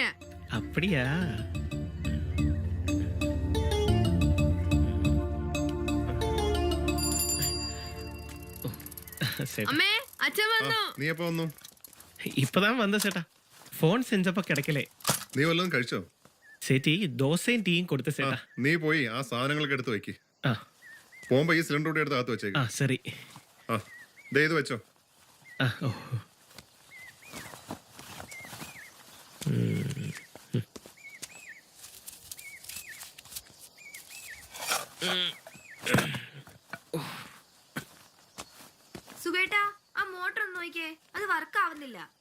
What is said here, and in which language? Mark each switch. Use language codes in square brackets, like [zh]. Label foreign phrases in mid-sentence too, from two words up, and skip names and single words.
[ta] அப்படியா? [ml] അമ്മേ അച്ഛൻ വന്നു. നീ എപ്പോ വന്നു? [ta] இப்பதான் வந்த சேட்டா. ഫോൺ செஞ்சப்ப கிடைக்கல. [ml] നീ വല്ലതും കഴിച്ചോ? [ta] சேச்சி தோசையும் டீயும் கொடுத்த சேட்டா. [ml] നീ പോയി ആ സാധനങ്ങളൊക്കെ എടുത്ത് വെക്ക്. ആ പോകുമ്പോ ഈ സിലിണ്ടർ കൂടി എടുത്ത് അകത്ത് വെച്ചേക്ക്. [ta] ആ சரி. [ml] ആ ദേ ഇത് വെച്ചോ. ആ ഓ സുഖേട്ടാ, ആ മോട്ടർ ഒന്ന് നോക്കിയേ, അത് വർക്ക് ആവുന്നില്ല.